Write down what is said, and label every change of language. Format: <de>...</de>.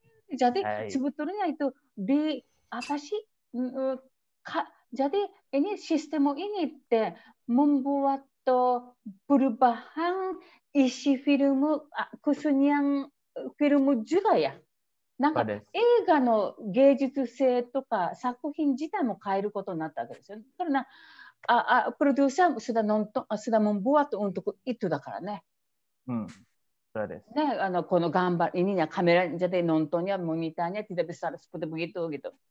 <id>Jadi sebetulnya itu di apa sih? Jadi ini sistem ini membuat perubahan isi film khususnya film juga ya.</id> <ja>なんか映画の芸術性とか作品自体も変えることになったわけですよ。</ja> <id>karena produser sudah membuat untuk itu だからね。</id> <ja>そうです。</ja> <id>ね、このgambar ininya kamera jadi nontonnya monitornya tidak besar seperti begitu gitu.</id>